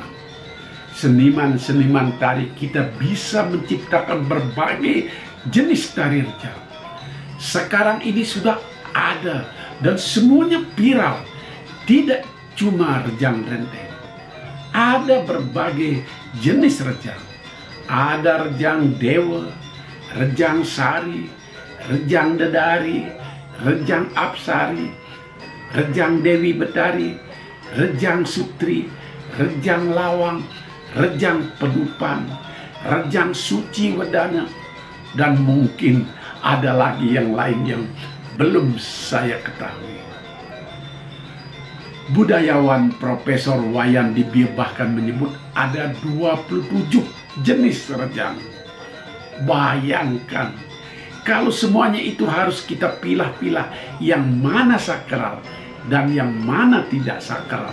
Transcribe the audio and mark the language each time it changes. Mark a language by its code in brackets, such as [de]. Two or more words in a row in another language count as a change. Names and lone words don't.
[id] Seniman-seniman tari kita bisa menciptakan berbagai jenis tari rejang. Sekarang ini sudah ada dan semuanya viral. Tidak cuma rejang renteng. Ada berbagai jenis rejang. Ada rejang dewa, rejang sari, rejang dedari, rejang apsari, rejang dewi betari, rejang sutri, rejang lawang, rejang pedupan, rejang suci wedana, dan mungkin ada lagi yang lain yang belum saya ketahui. Budayawan Profesor Wayan Dibir bahkan menyebut ada 27 jenis rejang. Bayangkan kalau semuanya itu harus kita pilah-pilah yang mana sakral dan yang mana tidak sakral.